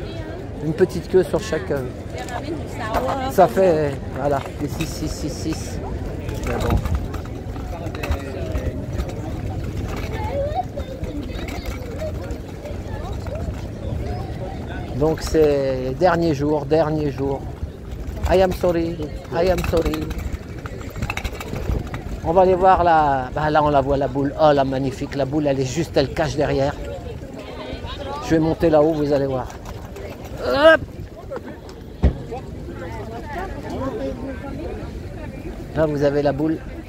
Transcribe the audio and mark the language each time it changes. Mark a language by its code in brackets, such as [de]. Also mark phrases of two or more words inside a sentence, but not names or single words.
[fr] Une petite queue sur chaque... ça fait, voilà, 6. Mais bon. Donc c'est dernier jour. [en] I am sorry. [fr] On va aller voir la... Bah là on la voit la boule. Oh la magnifique, la boule elle est juste, elle cache derrière. Je vais monter là-haut, vous allez voir. Hop, là vous avez la boule.